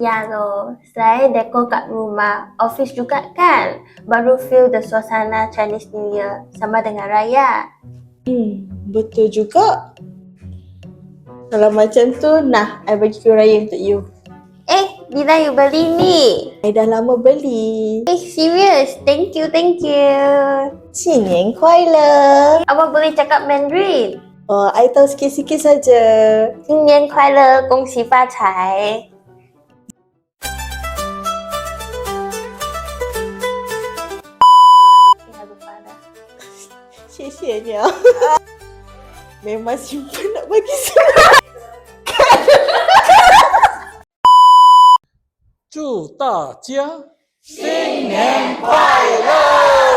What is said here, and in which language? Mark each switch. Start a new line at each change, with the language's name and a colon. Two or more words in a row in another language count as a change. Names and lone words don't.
Malay: Ya loh, saya dekor kat rumah, office juga kan? Baru
English: feel the
Malay: suasana Chinese New Year sama dengan raya. Betul juga. Kalau macam tu, nah, I bagi kue raya untuk you. Bila you beli ni? I dah lama beli.
English: Serious? Thank you.
Chinese: 新年快乐!
Malay: Awak boleh cakap Mandarin? I tahu sikit-sikit saja.
Chinese: 新年快乐，恭喜发财。
Malay: lupa dah.
Chinese: 谢谢你啊。
Malay: Memang simpan nak bagi semua.
Chinese: 祝大家新年快乐！